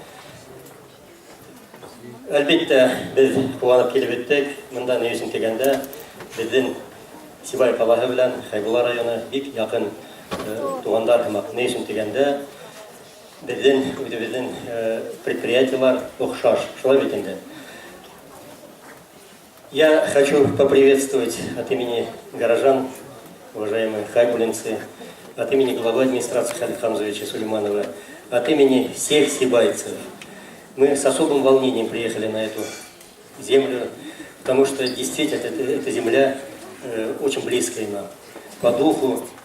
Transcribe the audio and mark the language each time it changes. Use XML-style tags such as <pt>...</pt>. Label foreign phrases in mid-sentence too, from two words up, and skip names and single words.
<tt>Әлбәттә, без куанып килеп беттек. Монда ни өчен дигәндә, безнең Сибай балаһы белән Хәйбулла районы бик якын тугандар һәм ни өчен дигәндә, безнең предприятиелар охшаш, шулай бит инде.</tt> <ru>Я хочу поприветствовать от имени горожан, уважаемые хайбулинцы, от имени главы администрации Халида Хамзовича Сулейманова, от имени всех сибайцев. Мы с особым волнением приехали на эту землю, потому что действительно эта земля очень близкая нам, по духу.</ru>